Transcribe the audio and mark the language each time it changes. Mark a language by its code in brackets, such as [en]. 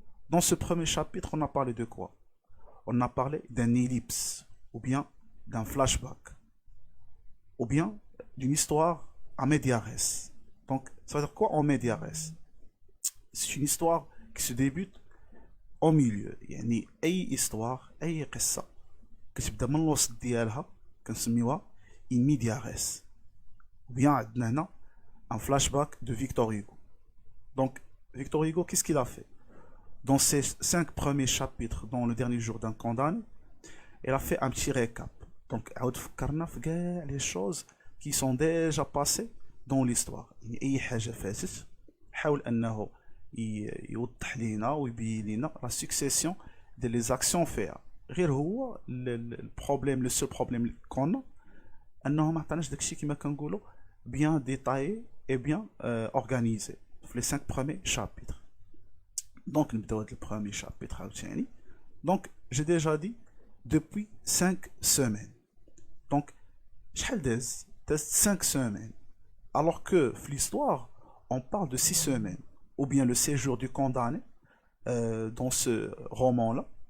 [fr] Dans ce premier chapitre, on a parlé de quoi? On a parlé d'un ellipse, ou bien d'un flashback, ou bien d'une histoire à media res. Donc, ça veut dire quoi en media res? C'est une histoire qui se débute au milieu. [ar] يعني أي histoire أي قصة كتبدا من الوسط ديالها كنسميوها in media res. [fr] ou bien [ar] عندنا هنا [fr] un flashback de Victor Hugo. Donc, Victor Hugo, qu'est-ce qu'il a fait? Dans ces 5 premiers chapitres, dans le dernier jour d'un condamné, elle a fait un petit récap. Donc, [ar] عاود فكرنا في كاع [fr] les choses qui sont déjà passées dans l'histoire. [ar] يعني أي حاجة فاتت حاول أنه يوضح لينا ويبين لينا [fr] la succession de les actions [ar] فيها. غير هو البروبليم لو سول بروبليم اللي كنا أنه ما عطاناش داكشي كما كنقولوا [fr] bien détaillé et bien organisé [ar] في [fr] les 5 premiers chapitres. Donc, nous avons le premier chapitre. Donc, j'ai déjà dit depuis 5 semaines. Donc, j'ai 5 semaines. Alors que, dans l'histoire, on parle de 6 semaines. Ou bien le séjour du condamné dans ce roman-là.